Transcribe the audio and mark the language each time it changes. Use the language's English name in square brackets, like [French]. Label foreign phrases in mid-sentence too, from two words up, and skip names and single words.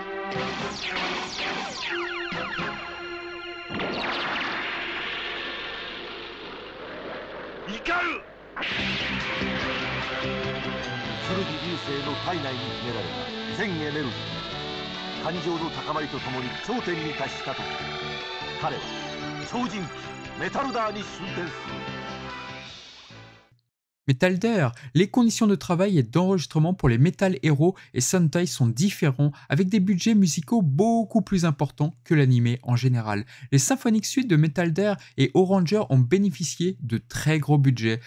[Japanese] 怒る剣流星の体内に秘められた全エネルギー感情の高まりとともに頂点に達したとき彼は超人機メタルダーに進展する。 [French] Metalder, les conditions de travail et d'enregistrement pour les Metal Hero et Sentai sont différents avec des budgets musicaux beaucoup plus importants que l'anime en général. Les Symphonic Suite de Metalder et Oranger ont bénéficié de très gros budgets.